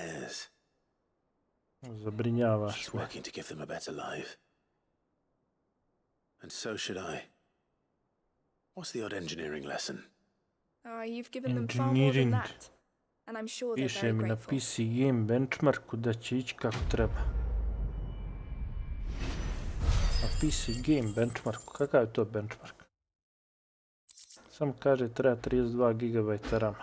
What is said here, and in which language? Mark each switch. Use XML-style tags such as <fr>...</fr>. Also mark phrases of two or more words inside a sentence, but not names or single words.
<en>Which explains her heirs.</en> <hr>Zabrinjavaš</hr> <en>She's me. working to give them a better life. And so should I. What's the odd engineering lesson? You've given them far more than Engineering. that. And I'm sure they're</en> <hr>Piše</hr> <en>very</en> <hr>mi na</hr> <en>grateful.</en> <hr>PC Game benchmarku da će ići kako treba. Na PC Game benchmarku, kakav je to benchmark? Samo kaže treba 32 GB RAM.</hr>